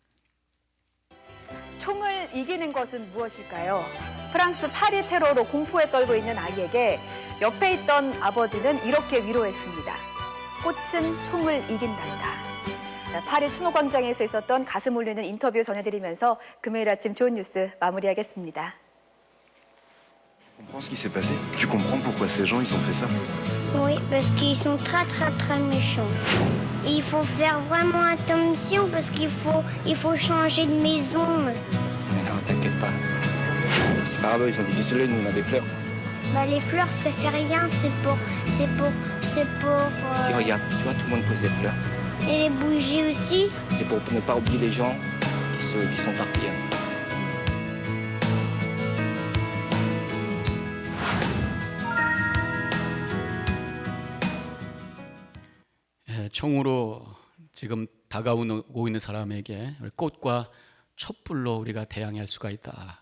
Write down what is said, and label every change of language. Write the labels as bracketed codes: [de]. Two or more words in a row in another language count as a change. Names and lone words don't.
[ko] 총을 이기는 것은 무엇일까요? 프랑스 파리 테러로 공포에 떨고 있는 아이에게 옆에 있던 아버지는 이렇게 위로했습니다. 꽃은 총을 이긴단다. 파리 추모광장에서 있었던 가슴 울리는 인터뷰 전해드리면서 금요일 아침 좋은 뉴스 마무리하겠습니다. [fr] Tu comprends ce qui s'est passé? Tu comprends pourquoi ces gens ils ont fait ça? Oui, parce qu'ils sont très très très méchants. Et il faut faire vraiment attention parce il faut changer de maison. Mais non, t'inquiète pas. C'est pas grave, ils ont du soleil, nous on a des fleurs. Bah les fleurs ça fait rien, c'est pour. Si regarde, tu vois, tout le monde pose des fleurs. Et les bougies aussi. C'est pour ne pas oublier les gens qui sont partis. [ko] 총으로 지금 다가오고 있는 사람에게 꽃과 촛불로 우리가 대항할 수가 있다.